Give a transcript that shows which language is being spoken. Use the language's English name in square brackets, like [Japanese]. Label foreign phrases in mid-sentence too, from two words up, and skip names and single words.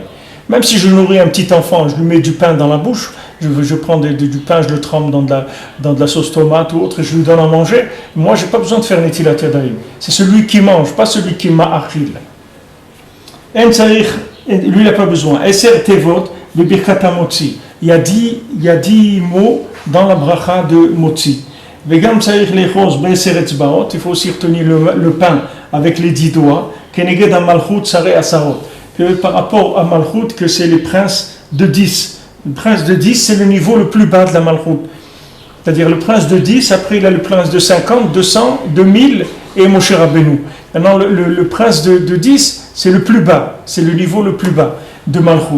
[French] Même si je nourris un petit enfant, je lui mets du pain dans la bouche, je prends du pain, je le trempe dans de la sauce tomate ou autre, et je lui donne à manger, moi je n'ai pas besoin de faire [Hebrew] נטילת ידיים. [French] C'est celui qui mange, pas celui qui ma'achil. Lui il n'a pas besoin. [Hebrew] עשר תיבות [French] de [Hebrew] ברכת המוציא. [French] Il y a 10 mots dans la bracha de motzi. [Hebrew] וגם צריך לאחוז בעשר אצבעות. [French] Il faut aussi retenir le pain avec les 10 doigts. [Hebrew] כנגד המלכות שרי עשרות. [French] Par rapport à Malchut, que c'est les princes de 10. Le prince de 10, c'est le niveau le plus bas de la Malchut. C'est-à-dire le prince de 10, après il a le prince de 50, 200, 2000 et Moshe Rabbeinu. Maintenant le prince de 10, c'est le plus bas, c'est le niveau le plus bas de Malchut.